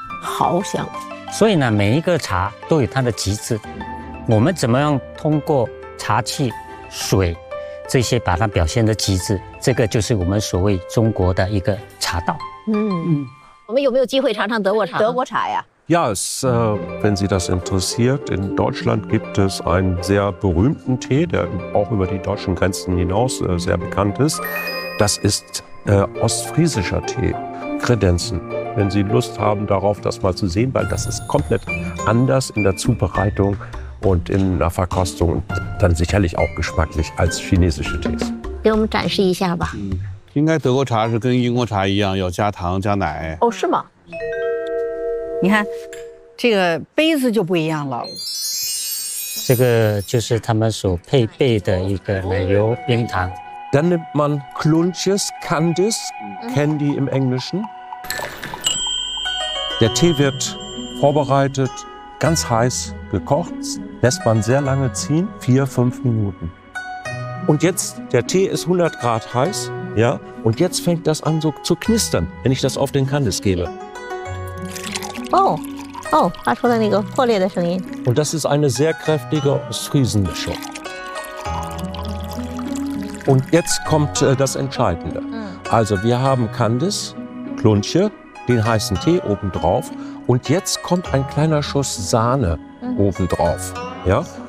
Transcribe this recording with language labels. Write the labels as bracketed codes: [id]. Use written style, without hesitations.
[zh] 毫香。所以呢，每一个茶都有它的极致。我们怎么样通过茶器、水这些把它表现的极致？这个就是我们所谓中国的一个茶道。嗯，我们有没有机会尝尝德国茶？德国茶呀。 [de] Ja, es, wenn Sie das interessiert, in Deutschland gibt es einen sehr berühmten Tee, der auch über die deutschen Grenzen hinaus sehr bekannt ist. Das ist ostfriesischer Tee, Kredenzen. Wenn Sie Lust haben, darauf das mal zu sehen, weil das ist komplett anders in der Zubereitung und in der Verkostung und dann sicherlich auch geschmacklich als chinesische Tees. [zh] 给我们展示一下吧。应该德国茶是跟英国茶一样，要加糖加奶。哦，是吗？你看这个杯子就不一样了，这个就是他们所配备的一个奶油冰糖。 [de] Dann nimmt man Klunches, Candies, Candy im Englischen. Der Tee wird vorbereitet, ganz heiß gekocht, lässt man sehr lange ziehen, 4-5 Minuten. Und jetzt, der Tee ist 100 Grad heiß, ja, und jetzt fängt das an so zu knistern, wenn ich das auf den Candies gebe. [zh] 哦，发出的那个破裂的声音。 [de] Und das ist eine sehr kräftige Ostfriesenmischung. Und jetzt kommt das Entscheidende. Also wir haben Candies, Klunche, den heißen Tee obendrauf. Und jetzt kommt ein kleiner Schuss Sahne obendrauf. Ja?